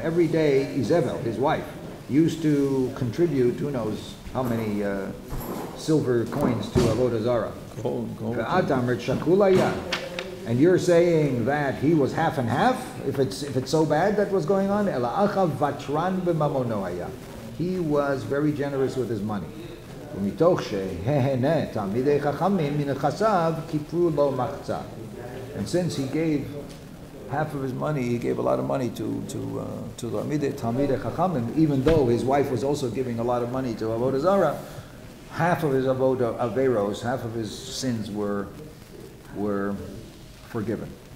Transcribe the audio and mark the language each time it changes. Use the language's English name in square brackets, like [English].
[English] Every day, Izebel, his wife, used to contribute, who knows how many silver coins to Avodah Zarah. Gold. [Aramaic] Ve'at amrit shakul haya. [English] And you're saying that he was half and half, if it's so bad that was going on? [Aramaic] Ela Achav vatran b'mamono haya. [English] He was very generous with his money. [Hebrew] ומתוך שההנה תלמידי חכמים מנכסיו כיפרו לו מחצה. [English] And since he gave half of his money, he gave a lot of money to Talmidei Chachamim, even though his wife was also giving a lot of money to Avodah Zarah. Half of his averos, half of his sins were forgiven.